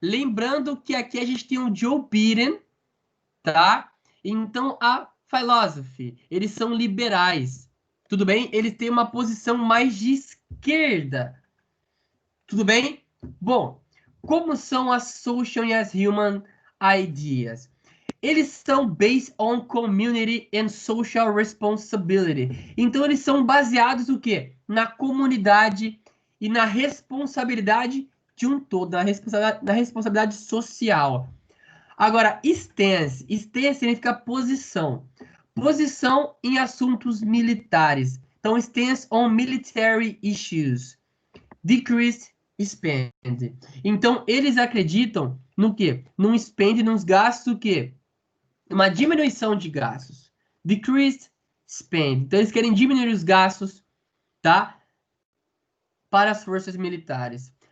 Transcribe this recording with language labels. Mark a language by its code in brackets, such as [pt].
[pt] Lembrando que aqui a gente tem um Joe Biden, tá? Então, a philosophy, eles são liberais, tudo bem? Eles têm uma posição mais de esquerda, tudo bem? Bom, como são as social e as [en] human ideas? [pt] Eles são [en] based on community and social responsibility. [pt] Então, eles são baseados no quê? Na comunidade e na responsabilidade de um todo, na responsabilidade social. Agora, stance significa posição. Posição em assuntos militares. [en] Então, stance on military issues. Decreased spend. [pt] Então, eles acreditam no quê? Num spend, nos gastos, o quê? Uma diminuição de gastos. [en] Decreased spend. [pt] Então, eles querem diminuir os gastos, tá? Para as forças militares.